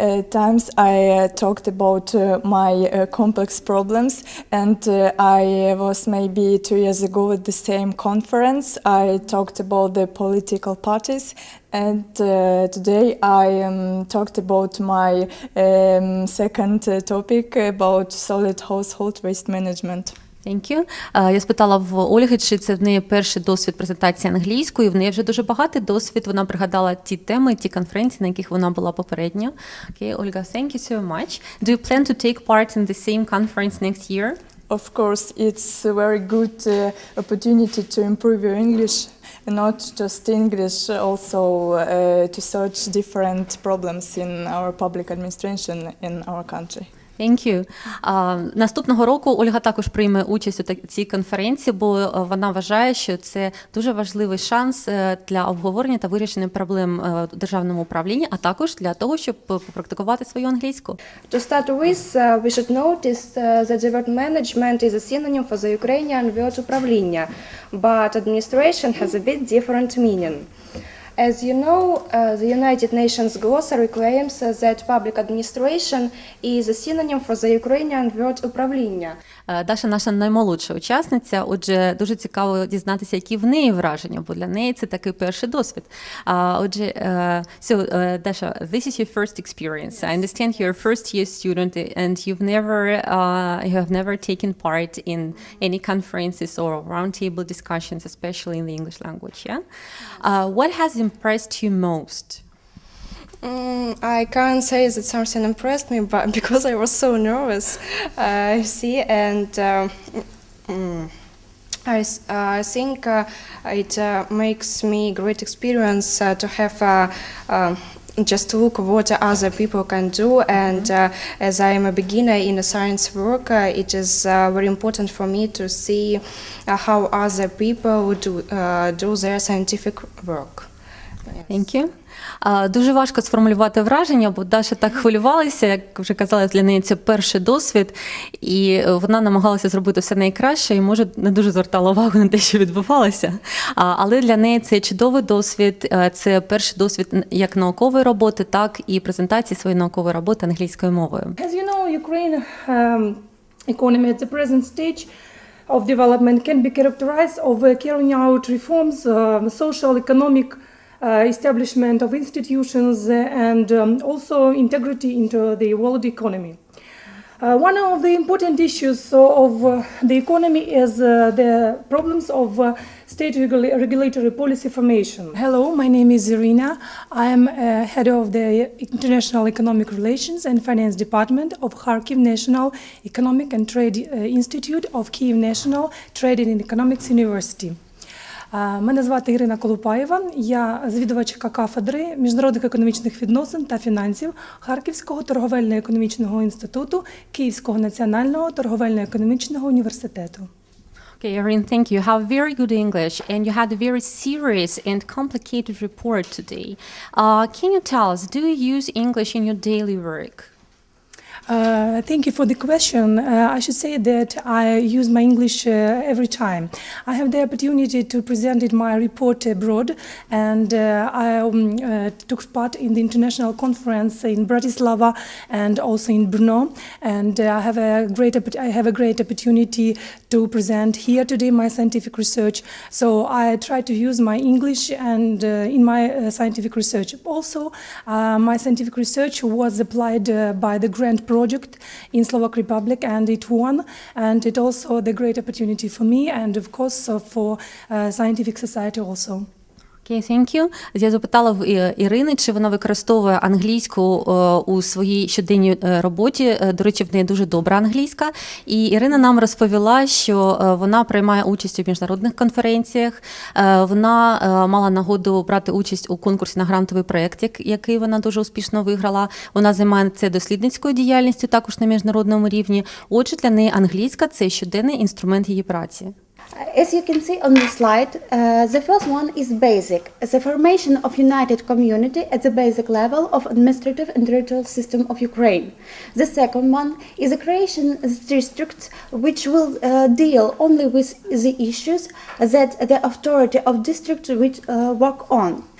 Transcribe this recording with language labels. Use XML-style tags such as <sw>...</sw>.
<en>Times I talked about my complex problems, and I was maybe 2 years ago at the same conference. I talked about the political parties, and today I talked about my second topic about solid household waste management. Thank you.</en> <uk>Я спитала в Ольги, чи це в неї перший досвід презентації англійською. В неї вже дуже багатий досвід. Вона пригадала ті теми, ті конференції, на яких вона була попередньо.</uk> <en>Okay, Olga, thank you so much. Do you plan to take part in the same conference next year? Of course, it's a very good opportunity to improve your English, not just English, also to search different problems in our public administration in our country. Thank you.</en> <uk>Наступного року Ольга також прийме участь у цій конференції, бо вона вважає, що це дуже важливий шанс для обговорення та вирішення проблем у державному управлінні, а також для того, щоб попрактикувати свою англійську.</uk> <en>To start with, we should notice that the word management is a synonym for the Ukrainian word</en> <uk>управління,</uk> <en>but administration has a bit different meaning. As you know, the United Nations glossary claims that public administration is a synonym for the Ukrainian word</en> <uk>управління. Даша наша наймолодша учасниця, отже, дуже цікаво дізнатися, які в неї враження, бо для неї це такий перший досвід. Отже,</uk> <en>Dasha, this is your first experience. I understand you're a first-year student and you have never taken part in any conferences or roundtable discussions, especially in the English language, yeah? What has impressed you most? I can't say that something impressed me, but because I was so nervous, and I think it makes me great experience to have just look what other people can do, and as I am a beginner in a science work, it is very important for me to see how other people do their scientific work. Thank you.</en> <uk>Дуже важко сформулювати враження, бо Даша так хвилювалася, як вже казала, для неї це перший досвід, і вона намагалася зробити все найкраще, і, може, не дуже звертала увагу на те, що відбувалося. Але для неї це чудовий досвід, це перший досвід як наукової роботи, так і презентації своєї наукової роботи англійською мовою.</uk> <en>As you know, Ukraine economy at the present stage of development can be characterized of carrying out reforms, social, economic establishment of institutions and also integrity into the world economy. One of the important issues of the economy is the problems of state regulatory policy formation. Hello, my name is Irina. I am head of the International Economic Relations and Finance Department of Kharkiv National Economic and Trade Institute of Kyiv National Trade and Economics University.</en> <uk>Мене звати Ірина Колупаєва, я завідувачка кафедри міжнародних економічних відносин та фінансів Харківського торговельно-економічного інституту Київського національного торговельно-економічного університету.</uk> <en>Okay, Irene, thank you. You have very good English and you had a very serious and complicated report today. Can you tell us, do you use English in your daily work? Thank you for the question. I should say that I use my English every time. I have the opportunity to present my report abroad, and I took part in the international conference in Bratislava and also in Brno. And I have a great opportunity to present here today my scientific research. So I try to use my English and in my scientific research. Also, my scientific research was applied by the grant project in Slovak Republic, and it won, and it also the great opportunity for me and of course for scientific society also. Okay, thank you.</en> <uk>Я запитала в Ірини, чи вона використовує англійську у своїй щоденній роботі. До речі, в неї дуже добра англійська. І Ірина нам розповіла, що вона приймає участь у міжнародних конференціях. Вона мала нагоду брати участь у конкурсі на грантовий проєкт, який вона дуже успішно виграла. Вона займається дослідницькою діяльністю також на міжнародному рівні. Отже, для неї англійська – це щоденний інструмент її праці.</uk> <en>As you can see on the slide, the first one is basic, the formation of united community at the basic level of administrative and territorial system of Ukraine. The second one is the creation of districts which will deal only with the issues that the authority of district which work on.</en>